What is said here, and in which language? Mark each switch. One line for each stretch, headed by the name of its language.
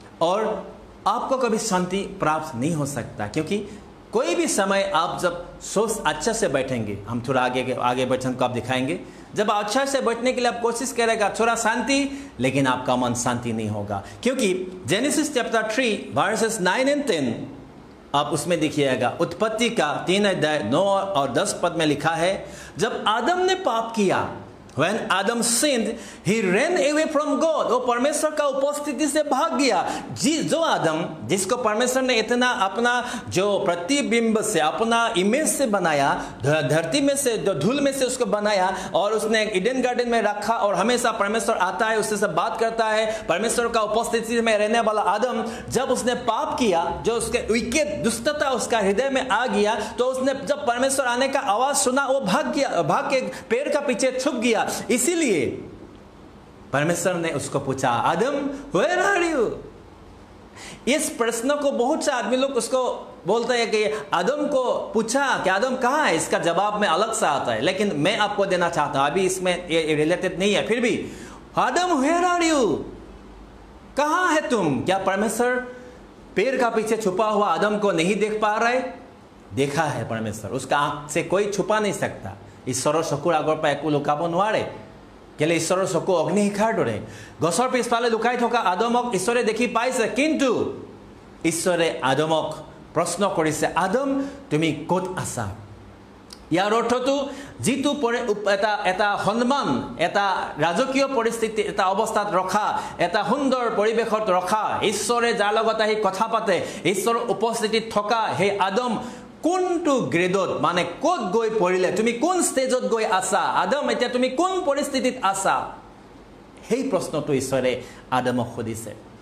Hindi: और आपको कभी शांति प्राप्त नहीं हो सकता क्योंकि कोई भी समय आप जब सोच अच्छा से बैठेंगे हम थोड़ा आगे बैठने को आप दिखाएंगे जब अच्छा से बैठने के लिए आप कोशिश करेगा थोड़ा शांति लेकिन आपका मन शांति नहीं होगा क्योंकि जेनेसिस चैप्टर 3 वर्सेस 9 and 10 आप उसमें देखिएगा उत्पत्ति का 3 अध्याय 9 और 10 पद में लिखा है जब आदम ने पाप किया
English: When Adam sinned, he ran away from God.
Hindi: वो परमेश्वर का उपस्थिति से भाग गया। जो आदम, जिसको परमेश्वर ने इतना अपना जो प्रतिबिंब से, अपना इमेज से बनाया, धरती में से, धूल में से उसको बनाया और उसने ईडन गार्डन में रखा और हमेशा परमेश्वर आता है, उससे बात करता है, परमेश्वर का उपस्थिति में रहने वाला आदम, जब उसने पाप किया, जो उसके विकेट दुष्टता उसका हृदय में आ गया, तो उसने जब परमेश्वर आने का आवाज सुना, वो भाग गया, भाग के पेड़ का पीछे छुप गया। इसीलिए परमेश्वर ने उसको पूछा, आदम, वेयर आर यू? इस प्रश्न को बहुत से आदमी लोग उसको बोलते हैं कि आदम को पूछा कि आदम कहाँ है, इसका जवाब में अलग सा आता है, लेकिन मैं आपको देना चाहता हूं, अभी इसमें ये रिलेटेड नहीं है, फिर भी आदम, वेयर आर यू? कहाँ है तुम? क्या परमेश्वर पेड़ का पीछे छुपा हुआ आदम को नहीं देख पा रहे? देखा है परमेश्वर, उसका आंख से कोई छुपा नहीं सकता।
Assamese: ঈশ্বৰৰ চকুৰ আগৰ পৰা একো লুকাব নোৱাৰে, কেলে ঈশ্বৰৰ চকু অগ্নিশিখাৰ দৰে। গছৰ পিছফালে লুকাই থকা আদমক ঈশ্বৰে দেখি পাইছে, কিন্তু ঈশ্বৰে আদমক প্ৰশ্ন কৰিছে, আদম, তুমি ক'ত আছা? ইয়াৰ অৰ্থটো যিটো এটা সন্মান, এটা ৰাজকীয় পৰিস্থিতি, এটা অৱস্থাত ৰখা, এটা সুন্দৰ পৰিৱেশত ৰখা, ঈশ্বৰে যাৰ লগত আহি কথা পাতে, ঈশ্বৰৰ উপস্থিতিত থকা সেই আদম কোনটো গ্ৰেডত, মানে ক'ত গৈ পৰিলে, তুমি কোন ষ্টেজত গৈ আছা, আদম এতিয়া তুমি কোন পৰিস্থিতিত আছা, সেই প্ৰশ্নটো ঈশ্বৰে আদমক সুধিছে।